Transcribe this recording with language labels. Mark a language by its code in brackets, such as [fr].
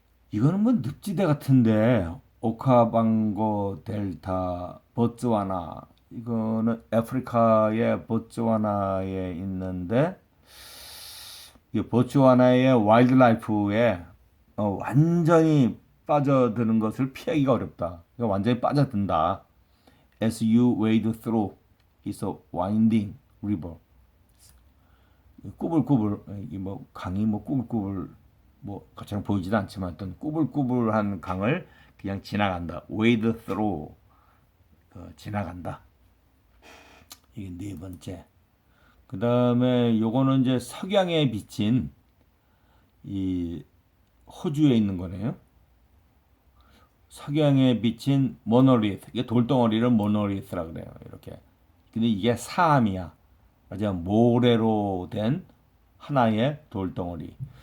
[ko] 이거는 뭐 늪지대 같은데 오카방고 델타 보츠와나 이거는 아프리카의 보츠와나에 있는데 이 보츠와나의 와일드라이프에 완전히 빠져드는 것을 피하기가 어렵다. 그러니까 완전히 빠져든다. [en] As you wade through, it's a winding river. [ko] 꾸불꾸불 뭐 강이 뭐 꾸불꾸불 뭐 것처럼 보이지도 않지만 어떤 꾸불꾸불한 강을 그냥 지나간다. [en] wade through [ko] 지나간다. 이게 네 번째. 그 다음에 요거는 이제 석양에 비친 이 호주에 있는 거네요. 석양에 비친 모노리스. 이게 돌덩어리를 모노리스라 그래요. 이렇게. 근데 이게 사암이야. 맞아. 모래로 된 하나의 돌덩어리.